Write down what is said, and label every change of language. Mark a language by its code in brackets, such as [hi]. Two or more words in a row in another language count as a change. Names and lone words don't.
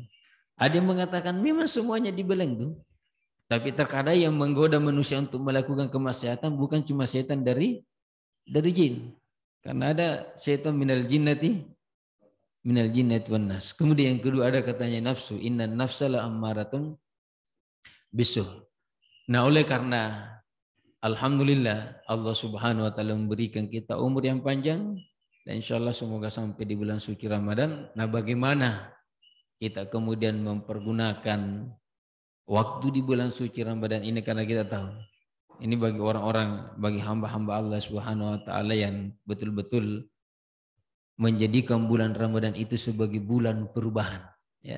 [id] Ada yang mengatakan memang semuanya dibelenggu, tapi terkadang yang menggoda manusia untuk melakukan kemaksiatan bukan cuma setan dari jin, karena ada setan [ar] من الجنة والناس. [id] Kemudian yang kedua ada katanya nafsu, [ar] إن النفس لأمارة بالسوء. [id] Nah, oleh karena alhamdulillah Allah [ar] سبحانه وتعالى [id] memberikan kita umur yang panjang dan insyaallah semoga sampai di bulan suci Ramadan. Nah, bagaimana kita kemudian mempergunakan waktu di bulan suci Ramadan ini, karena kita tahu ini bagi orang-orang, bagi hamba-hamba Allah [ar] سبحانه وتعالى [id] yang betul-betul menjadikan bulan Ramadan itu sebagai bulan perubahan, ya.